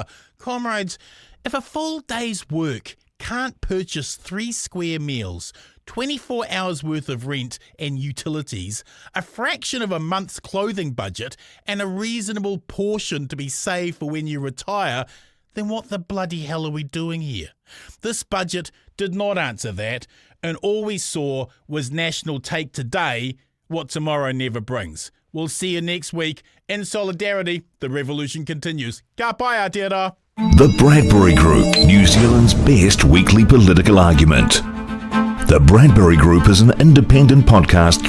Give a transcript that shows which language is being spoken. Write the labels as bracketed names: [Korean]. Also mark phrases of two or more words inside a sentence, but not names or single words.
[English] Comrades, if a full day's work can't purchase 3 square meals, 24 hours worth of rent and utilities, a fraction of a month's clothing budget, and a reasonable portion to be saved for when you retire, then what the bloody hell are we doing here? This budget did not answer that, and all we saw was National take today what tomorrow never brings. We'll see you next week. In solidarity, the revolution continues. [Māori] Ka pai Aotearoa. [English] The Bradbury Group, New Zealand's best weekly political argument. The Bradbury Group is an independent podcast